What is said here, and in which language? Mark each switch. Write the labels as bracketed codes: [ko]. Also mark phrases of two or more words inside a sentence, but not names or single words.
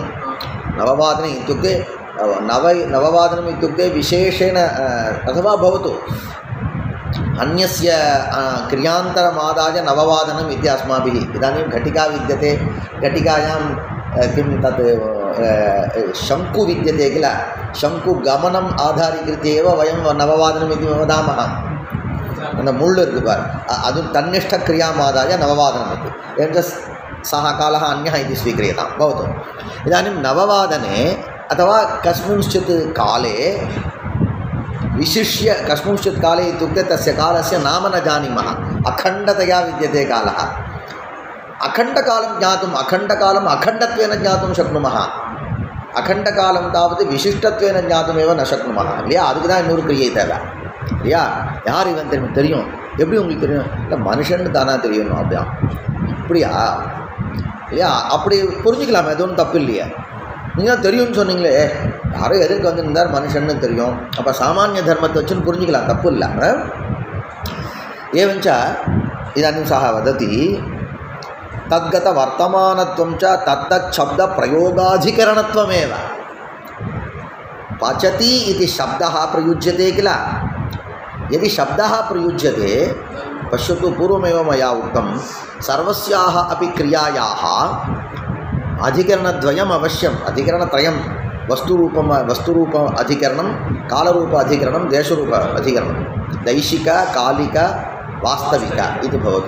[sa] नववादने इत्युक्ते नववादनम् इत्युक्ते विशेषेण अथवा भवतु अन्यस्य क्रियान्तरमादाय नववादनम् इति अस्माभिः। इदानीं घटिका विद्यते, घटिकायां किं तत् शङ्कु विद्यते किल। शङ्कुगमनम् आधारीकृत्य एव वयं नववादनम् इति वदामः। [ta] அந்த முள் இருக்குது பார், அது தன்னிஷ்டக்ரியாम् [sa] आदाय नववादनम् इति। [ta] एवञ्च सः कालः अन्यः इति स्वीक्रियतां। भवतु इदानीं नववादने अथवा कस्मिंश्चित् काले विशिष्य, कस्मिंश्चित् काले इत्युक्ते तस्य कालस्य नाम न जानीमः, अखण्डतया विद्यते कालः। अखण्डकालं ज्ञातुम् अखण्डत्वेन ज्ञातुं शक्नुमः। अखण्डकालं तावत् विशिष्टत्वेन ज्ञातुमेव न शक्नुमः இல்லையா? அதுக்கு தான் இன்னொரு கிரியை தேவை இல்லையா? யார் இவன் தெரியும்? எப்படி உங்களுக்கு தெரியும்? இல்லை மனுஷன்னு தானே தெரியும் அப்படியா? இப்படியா இல்லையா? அப்படி புரிஞ்சுக்கலாமா? எது ஒன்றும் தப்பு இல்லையா? நீங்கள் தெரியும்னு சொன்னீங்களே, யாரோ எதிர்க்கு வந்துருந்தார் மனுஷன்னு தெரியும், அப்போ சாமானிய தர்மத்தை வச்சுன்னு புரிஞ்சுக்கலாம், தப்பு இல்லை. [sa] एवञ्च इदानीं सः वदति तद्गतवर्तमानत्वं च तत्तच्छब्दप्रयोगाधिकरणत्वमेव। पचति इति शब्दः प्रयुज्यते किल। यदि शब्दः प्रयुज्यते, पश्यतु पूर्वमेव मया उक्तं, सर्वस्याः अपि क्रियायाः अधिकरणद्वयम् अवश्यम्, अधिकरणत्रयं, वस्तुरूप अधिकरणं, कालरूप अधिकरणं, देशरूप अधिकरणं, दैशिक कालिक वास्तविक इति भवति।